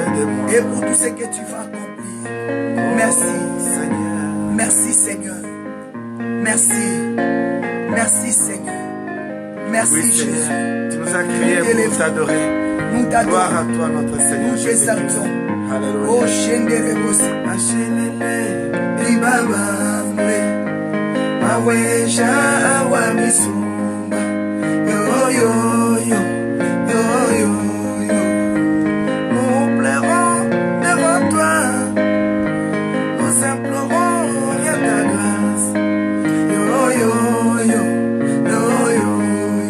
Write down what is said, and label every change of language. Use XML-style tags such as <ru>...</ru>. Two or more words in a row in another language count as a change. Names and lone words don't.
<fr>Et pour tout ce que tu vas accomplir. Merci, Seigneur. merci, Seigneur. Merci. Merci, Seigneur. Merci, Oui, Jésus. Seigneur, tu nous as créés pour t'adorer. Nous Gloire t'adorons. à toi, notre Seigneur Nous Jésus-Christ. t'exaltons. Oh, Alléluia. Shenderebos. Machelele,</fr> <lua>Ibabambe. Maweja wa misumba. Yo, yo, yo. Yo, yo, yo.</lua> <fr>nous plairons devant toi. Nous implorons rien ta grâce. Yo, yo, yo. Yo, yo, yo.</fr>